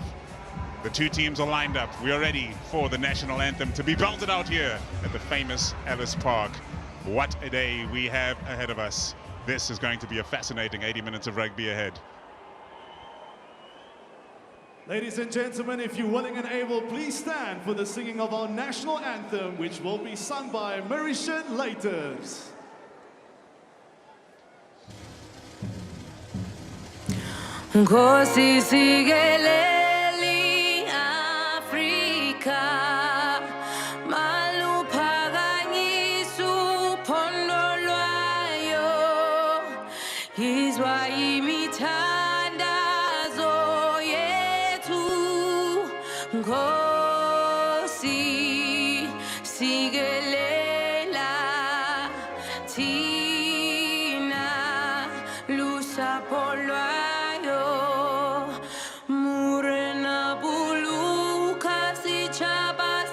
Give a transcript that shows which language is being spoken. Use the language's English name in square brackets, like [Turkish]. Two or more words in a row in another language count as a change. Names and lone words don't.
[English] The two teams are lined up. We are ready for the national anthem to be belted out here at the famous Ellis Park. What a day we have ahead of us. This is going to be a fascinating 80 minutes of rugby ahead. Ladies and gentlemen, if you're willing and able, please stand for the singing of our national anthem, which will be sung by Mauritian Laters. [Xhosa] Nkosi sikeleli Afrika, maluphakanyisa uphondo lwayo, izwa imithandazo yethu. Nkosi sikelela thina lusapho lwayo, [Southern Sotho] murena buluka sichaba